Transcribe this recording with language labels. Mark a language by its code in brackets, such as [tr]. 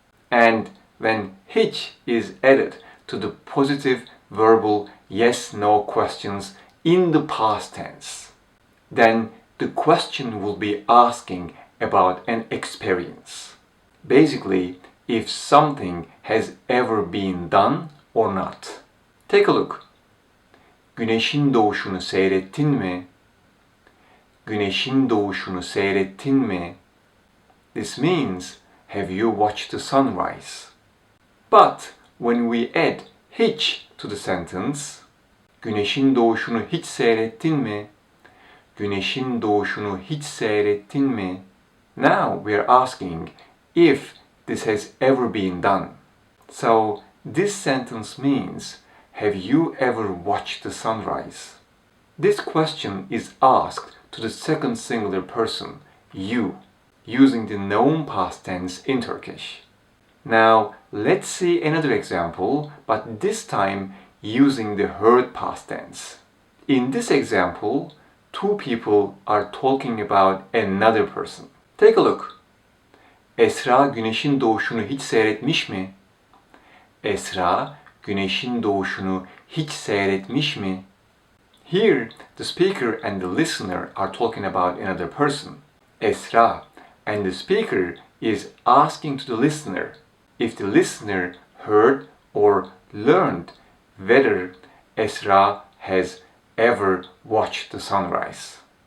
[en] And when hiç is added to the positive verbal yes-no questions in the past tense, then the question will be asking about an experience. Basically, if something has ever been done or not. Take a look. [tr] Güneşin doğuşunu seyrettin mi? Güneşin doğuşunu seyrettin mi? [en] This means, have you watched the sunrise? But when we add hiç to the sentence, [tr] güneşin doğuşunu hiç seyrettin mi? Güneşin doğuşunu hiç seyrettin mi? [en] Now we are asking if this has ever been done. So this sentence means, have you ever watched the sunrise? This question is asked to the second singular person, you, using the known past tense in Turkish. Now let's see another example, but this time using the heard past tense. In this example, two people are talking about another person. Take a look. [tr] Esra güneşin doğuşunu hiç seyretmiş mi? Esra güneşin doğuşunu hiç seyretmiş mi? [en] Here, the speaker and the listener are talking about another person, Esra, and the speaker is asking to the listener if the listener heard or learned whether Esra has ever watched the sunrise.